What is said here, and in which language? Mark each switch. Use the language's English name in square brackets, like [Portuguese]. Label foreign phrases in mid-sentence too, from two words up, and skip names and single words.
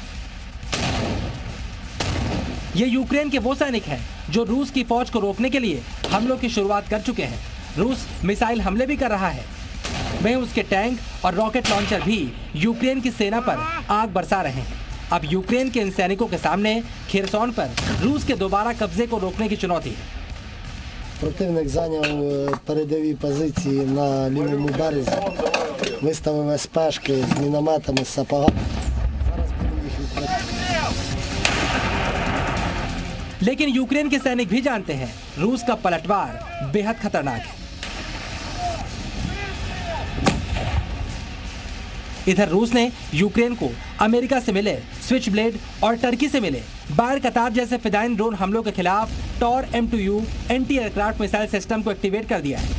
[Hindi] ये यूक्रेन के वो सैनिक हैं जो रूस की फौज को रोकने के लिए हमलों की शुरुआत कर चुके हैं। रूस मिसाइल हमले भी कर रहा है, वहीं उसके टैंक और [English] rocket launcher [Hindi] भी यूक्रेन की सेना पर आग बरसा रहे हैं। अब यूक्रेन के इन सैनिकों के सामने खेरसोन पर रूस के दोबारा कब्जे को रोकने की चुनौती है। [Ukrainian] Противник зайняв передові позиції на лівому березі, виставив СПшки з мінометами, з сапогами. Зараз будемо їх відбивати. [Hindi] लेकिन यूक्रेन के सैनिक भी जानते हैं रूस का पलटवार बेहद खतरनाक है। इधर रूस ने यूक्रेन को अमेरिका से मिले स्विच ब्लेड और टर्की से मिले बायर कतार जैसे फिदाइन ड्रोन हमलों के खिलाफ टॉर M2U [English] anti aircraft missile system [Hindi] को एक्टिवेट कर दिया है।